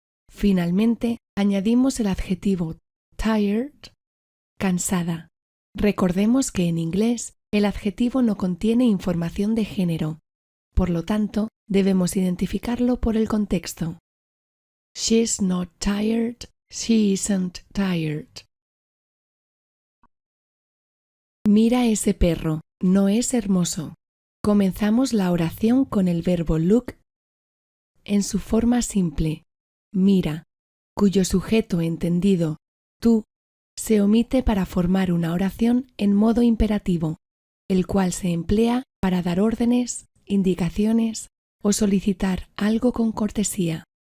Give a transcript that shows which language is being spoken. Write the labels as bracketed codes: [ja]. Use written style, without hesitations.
[es] Finalmente, añadimos el adjetivo tired, cansada. Recordemos que en inglés el adjetivo no contiene información de género, por lo tanto, debemos identificarlo por el contexto. [en] She's not tired, she isn't tired. [es] Mira ese perro, ¿no es hermoso? Comenzamos la oración con el verbo look en su forma simple, mira, cuyo sujeto entendido, tú, se omite para formar una oración en modo imperativo, el cual se emplea para dar órdenes, indicaciones o solicitar algo con cortesía.